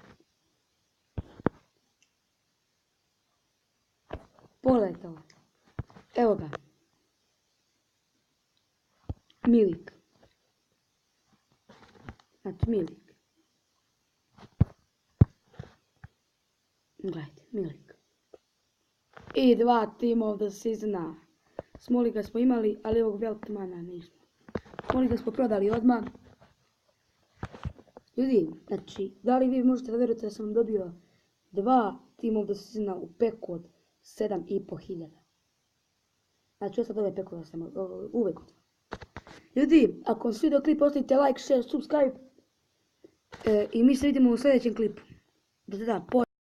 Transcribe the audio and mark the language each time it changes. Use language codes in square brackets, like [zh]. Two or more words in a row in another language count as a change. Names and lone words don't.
[sr] Pogledajte ovo. Evo ga. Milik. Znači Milik. Gledajte, Milik. [en] I 2 team of the season. [sr] Smoliga smo imali, ali ovog Veltmana nismo. Smoliga smo prodali odmah. Ljudi, znači, da li vi možete da verujete da sam dobio 2 [en] team of the season [sr] u peku od 7.500. Znači, ja sad ove pekove sam uvek. Ljudi, ako vam se svidio klip, ostavite [en] like, share, subscribe. [sr] I mi se vidimo u sljedećem klipu. Da,